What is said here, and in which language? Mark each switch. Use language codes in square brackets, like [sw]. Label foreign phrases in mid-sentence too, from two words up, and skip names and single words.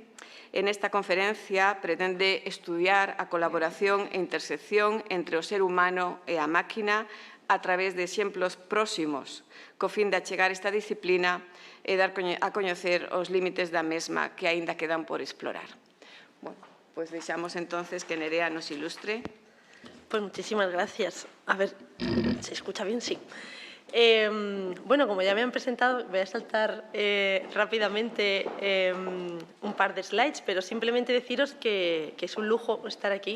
[es] En esta [gl] conferencia pretende estudiar a colaboración e intersección entre o ser humano e a máquina a través de exemplos próximos, co fin de achegar esta disciplina e dar a coñecer os límites da mesma que aínda quedan por explorar. Bueno, pois deixamos entonces que Nerea nos ilustre. [es] Pues muchísimas gracias. A ver, ¿se escucha bien? Sí. Bueno, como ya me han presentado, voy a saltar rápidamente un par de slides, pero simplemente deciros que es un lujo estar aquí.